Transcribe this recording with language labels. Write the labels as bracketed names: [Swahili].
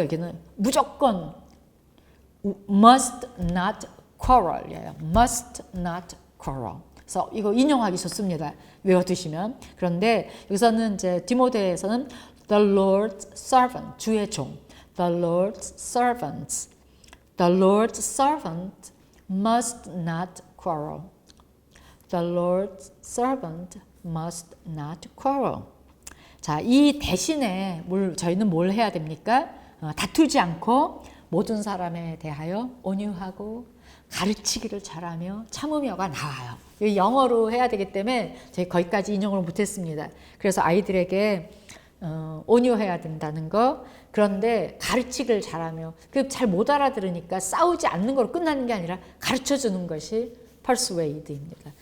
[Korean] 여기는 무조건 [English] must not quarrel [Korean] 이에요. [English] must not quarrel. [Korean] 그래서 이거 인용하기 좋습니다. 외워두시면. 그런데 여기서는 이제 디모데에서는 [English] the Lord's servant, [Korean] 주의 종. [English] the Lord's servants. the Lord's servant must not quarrel. the Lord's servant must not quarrel. [Korean] 자, 이 대신에 저희는 뭘 해야 됩니까? 다투지 않고 모든 사람에 대하여 온유하고 가르치기를 잘하며 참으며가 나와요. 영어로 해야 되기 때문에 저희 거기까지 인용을 못했습니다. 그래서 아이들에게 온유해야 된다는 거, 그런데 가르치기를 잘하며 잘 못 알아들으니까 싸우지 않는 걸로 끝나는 게 아니라 가르쳐주는 것이 persuade입니다.